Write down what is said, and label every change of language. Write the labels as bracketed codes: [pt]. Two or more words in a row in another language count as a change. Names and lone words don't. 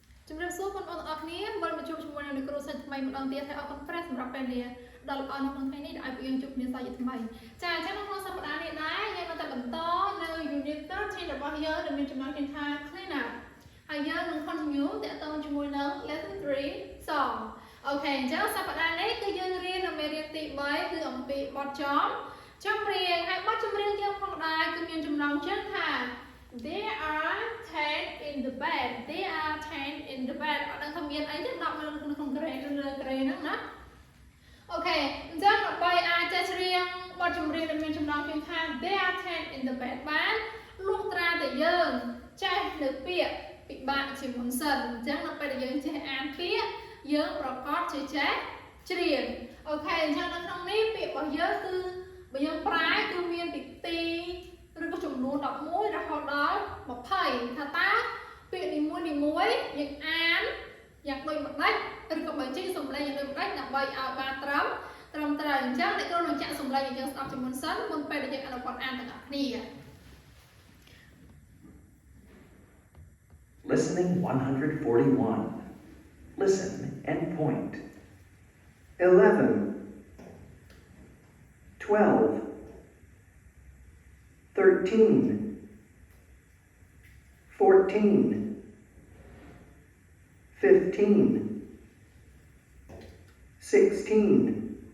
[km] ជំរាបសួរបងប្អូនទាំងអស់គ្នាវិលមកជួបជាមួយនឹងគ្រូសាស្ត្រថ្មីម្ដងទៀតហើយអរគុណព្រះសម្រាប់ពេលវេលាដ៏ល្អនៅក្នុងថ្ងៃនេះដែលឲ្យយើងជួបគ្នាសាជាថ្មីចាអញ្ចឹងនៅក្នុងសប្តាហ៍នេះដែរយើងនៅតែបន្តនៅ Unit 13របស់យើងដែលមានចំណងជើងថា [en] Clean up [km] ហើយយើងនឹង continue តាក់ទងជាមួយនឹង [en] Lesson 3 Song [km] អូខេអញ្ចឹងសប្តាហ៍នេះគឺយើងរៀននៅមេរៀនទី3គឺអំពីបទចម្រៀងហើយបទចម្រៀងយើងផងដែរគឺមានចំណងជើងថា [en] There are 10 in the bed. There are 10 in the bed. [km] អត់ដឹងថាមានអីទេ10នៅក្នុងក្រែហ្នឹងណាអូខេអញ្ចឹងដើម្បីអាចចេះច្រៀងបទចម្រៀងដែលមានចំណងជើងថា [en] There are 10 in the [km] bed បានលុះត្រាតែយើងចេះនៅពាក្យពិបាកជាមុនសិនអញ្ចឹងនៅពេលដែលយើងចេះអាន ពាក្យយើងប្រកបជាចេះច្រៀងអូខេអញ្ចឹងនៅក្នុងនេះពាក្យរបស់យើងគឺបើយើងប្រើគឺមានពីទីឬក៏ចំនួន11រហូតដល់20ថាតើពាក្យនីមួយយើងអានយ៉ាងដូចម្ដេចឬក៏បើចេញសំឡេងយ៉ាងដូចម្ដេចដើម្បីឲ្យបានត្រឹមត្រូវអញ្ចឹងអ្នកគ្រូនឹងចាក់សំឡេងឲ្យយើងស្ដាប់ជាមុនសិនមុនពេលដែលយើងអនុវត្តអានទាំងអស់គ្នា [en] Listening 141. Listen and point. 11, 12, 13, 14, 15, 16,